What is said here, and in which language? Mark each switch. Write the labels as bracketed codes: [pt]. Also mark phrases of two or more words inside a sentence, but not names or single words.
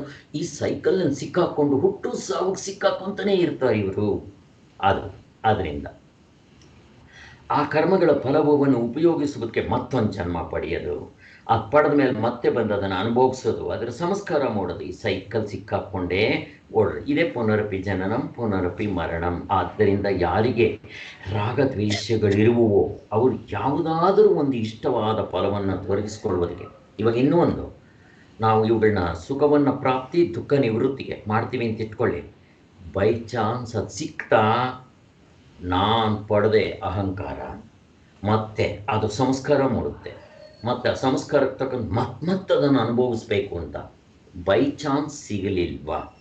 [kn] ಈ ಸೈಕಲ್ನ ಸಿಕ್ಕಾಕೊಂಡು ಹುಟ್ಟು ಸಾವು ಸಿಕ್ಕಾಕೊಂತಾನೇ ಇರ್ತಾರೆ ಇವರು. ಆದ್ದರಿಂದ ಆ ಕರ್ಮಗಳ ಫಲವನ್ನು ಉಪಯೋಗಿಸೋದಕ್ಕೆ ಮತ್ತೊಂದು ಜನ್ಮ ಪಡೆಯೋದು, ಅದು ಪಡೆದ ಮೇಲೆ ಮತ್ತೆ ಬಂದು ಅದನ್ನು ಅನುಭವಿಸೋದು, ಅದರ ಸಂಸ್ಕಾರ ಮಾಡೋದು. ಈ ಸೈಕಲ್ ಸಿಕ್ಕಾಕೊಂಡೇ ಓಡ್ರಿ. ಇದೇ [sa] ಪುನರಪಿ ಜನನಂ ಪುನರಪಿ ಮರಣಂ. [kn] ಆದ್ದರಿಂದ ಯಾರಿಗೆ ರಾಗದ್ವೇಷಗಳಿರುವವೋ ಅವರು ಯಾವುದಾದರೂ ಒಂದು ಇಷ್ಟವಾದ ಫಲವನ್ನು ತೊಡಗಿಸ್ಕೊಳ್ಳುವುದಕ್ಕೆ, ಇವಾಗ ಇನ್ನೂ ಒಂದು, ನಾವು ಇವುಗಳನ್ನ ಸುಖವನ್ನು ಪ್ರಾಪ್ತಿ, ದುಃಖ ನಿವೃತ್ತಿಗೆ ಮಾಡ್ತೀವಿ ಅಂತ ಇಟ್ಕೊಳ್ಳಿ. [en] by chance [kn] ಅದು ಸಿಕ್ತಾ ನಾನು ಪಡೆದೆ ಅಹಂಕಾರ, ಮತ್ತೆ ಅದು ಸಂಸ್ಕಾರ ಮೂಡುತ್ತೆ, ಮತ್ತು ಆ ಸಂಸ್ಕಾರಕ್ಕೆ ತಕ್ಕಂತ ಮತ್ತೆ ಅದನ್ನು ಅನುಭವಿಸ್ಬೇಕು ಅಂತ [en] by chance [kn] ಸಿಗಲಿಲ್ವಾ?